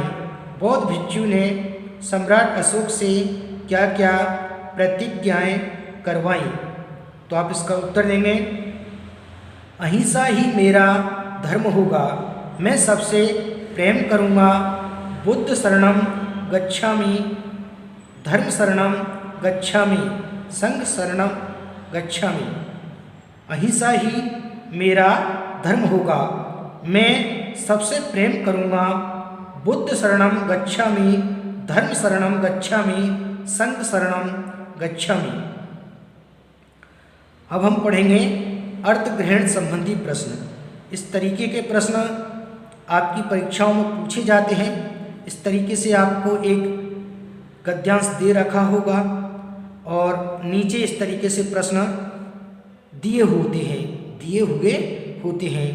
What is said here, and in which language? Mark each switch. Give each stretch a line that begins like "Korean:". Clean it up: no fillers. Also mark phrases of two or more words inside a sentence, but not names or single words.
Hindi: बौद्ध भिक्षु ने सम्राट अशोक से क्या क्या प्रतिज्ञाएं करवाईं? तो आप इसका उत्तर देंगे, अहिंसा ही मेरा धर्म होगा, मैं सबसे प्रेम करूँगा,
Sanskrit: बुद्ध शरणम गच्छामि, धर्म शरणम गच्छामि, संघ शरणम गच्छामि।
Hindi: अहिंसा ही मेरा धर्म होगा, मैं सबसे प्रेम करूँगा,
Sanskrit: बुद्ध शरणम गच्छामि, धर्म शरणम गच्छामि, संघ शरणम गच्छामि।
Hindi: अब हम पढ़ेंगे अर्थ ग्रहण संबंधी प्रश्न। इस तरीके के प्रश्न आपकी परीक्षाओं में पूछे जाते हैं। इस तरीके से आपको एक गद्यांश दे रखा होगा और नीचे इस तरीके से प्रश्न दिए हुए होते हैं।